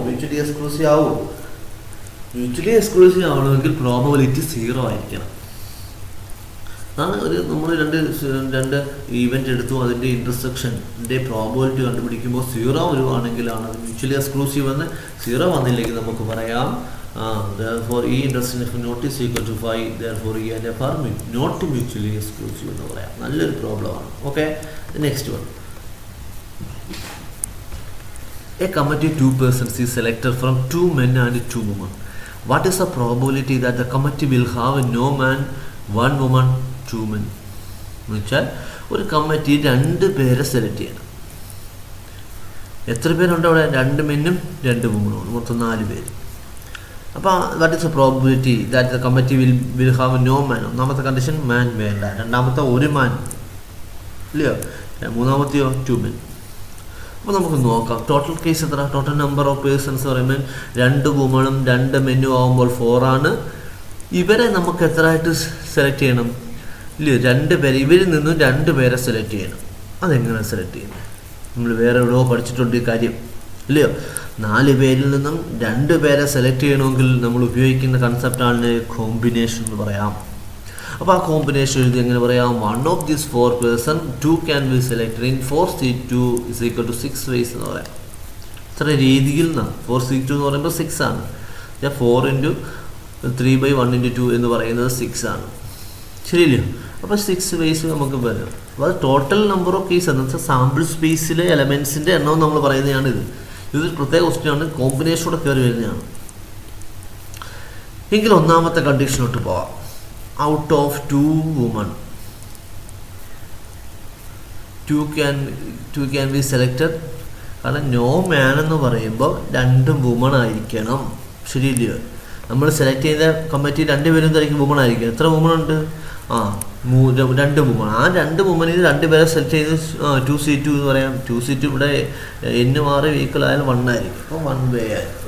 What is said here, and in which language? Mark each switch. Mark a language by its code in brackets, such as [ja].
[ml] Mutually exclusive ആവുമോ? Mutually exclusive ആവണമെങ്കിൽ probability 0 ആയിരിക്കണം. അതാണ് നമ്മൾ രണ്ട് ഈവൻ്റ് എടുത്തു, അതിൻ്റെ ഇൻ്റർസെക്ഷൻ്റെ പ്രോബബിലിറ്റി കണ്ടുപിടിക്കുമ്പോൾ 0 വരുവാണെങ്കിലാണ് അത് മ്യൂച്വലി എക്സ്ക്ലൂസീവ് എന്ന്. 0 വന്നില്ലെങ്കിൽ നമുക്ക് പറയാം [en] therefore E intersection F not is equal to 5, therefore E and F are not mutually exclusive [ml] എന്ന് പറയാം. നല്ലൊരു പ്രോബ്ലമാണ്. [en] Okay, next one. A committee 2 persons is selected from 2 men and 2 women. What is the probability that the committee will have no man, 1 woman, 2 men? [ml] എന്ന് വെച്ചാൽ ഒരു committee 2 പേരെ select ചെയ്യണം. എത്ര പേരുണ്ട് അവിടെ? 2 മെന്നും 2 വുമനും, മൊത്തം 4 പേര്. അപ്പോൾ [en] What is a probability that the committee will have no man? [ml] ഒന്നാമത്തെ കണ്ടീഷൻ മാൻ വേണ്ട, രണ്ടാമത്തെ 1 മാൻ ഇല്ലയോ, മൂന്നാമത്തെയോ 2 മെൻ. അപ്പോൾ നമുക്ക് നോക്കാം ടോട്ടൽ കേസ് എത്ര. ടോട്ടൽ നമ്പർ ഓഫ് പേഴ്സൺസ് പറയുമ്പോൾ 2 വുമണും 2 മെന്നും ആകുമ്പോൾ 4 ആണ്. ഇവരെ നമുക്ക് എത്ര ആയിട്ട് സെലക്ട് ചെയ്യണം? ഇല്ലയോ, 2 പേര്. ഇവരിൽ നിന്നും 2 പേരെ സെലക്ട് ചെയ്യണം. അതെങ്ങനെ സെലക്ട് ചെയ്യുന്നത്? നമ്മൾ വേറെ എവിടെയോ പഠിച്ചിട്ടുണ്ട് ഈ കാര്യം ഇല്ലയോ. 4 പേരിൽ നിന്നും 2 പേരെ സെലക്ട് ചെയ്യണമെങ്കിൽ നമ്മൾ ഉപയോഗിക്കുന്ന കൺസെപ്റ്റാണ് കോമ്പിനേഷൻ എന്ന് പറയാം. അപ്പോൾ ആ കോമ്പിനേഷൻ എഴുതി എങ്ങനെ പറയാം? [en] 1 of these 4 person 2 can be selected in 4C2 is equal to 6 ways [ml] എന്ന് പറയാം. ഇത്ര രീതിയിൽ നിന്നാണ് 4C2 എന്ന് പറയുമ്പോൾ 6 ആണ്. 4 × 3/1 × 2 എന്ന് പറയുന്നത് 6 ആണ്. ശരിയല്ലോ. അപ്പോൾ 6 വേസ് നമുക്ക് വരും. അപ്പോൾ അത് ടോട്ടൽ നമ്പർ ഓഫ് കേസ് എന്ന് വെച്ചാൽ സാമ്പിൾ സ്പേസിലെ എലമെൻസിൻ്റെ എണ്ണം നമ്മൾ പറയുന്നതാണ് ഇത്. ഇതൊരു പ്രത്യേക ക്വസ്റ്റ്യനാണ്, കോമ്പിനേഷനോടെ കയറി വരുന്നതാണ്. എങ്കിൽ ഒന്നാമത്തെ കണ്ടീഷനോട്ട് പോവാം. [en] Out of 2 women 2 can be selected. [ml] കാരണം നോ മാൻ എന്ന് പറയുമ്പോൾ 2 വുമൺ ആയിരിക്കണം. ശരിയില്ലയോ? നമ്മൾ സെലക്ട് ചെയ്ത കമ്മിറ്റി 2 പേരും എന്തായിരിക്കും? വുമൺ ആയിരിക്കും. എത്ര വുമൺ ഉണ്ട്? 2 വുമൺ. ആ 2 വുമണിൽ 2 പേരെ സെലക്ട് ചെയ്ത് 2C2 എന്ന് പറയാം. 2C2 ഇവിടെ n മാറി ഈക്വൽ ആയാലും 1 ആയിരിക്കും. അപ്പോൾ 1 വേ ആയിരിക്കും.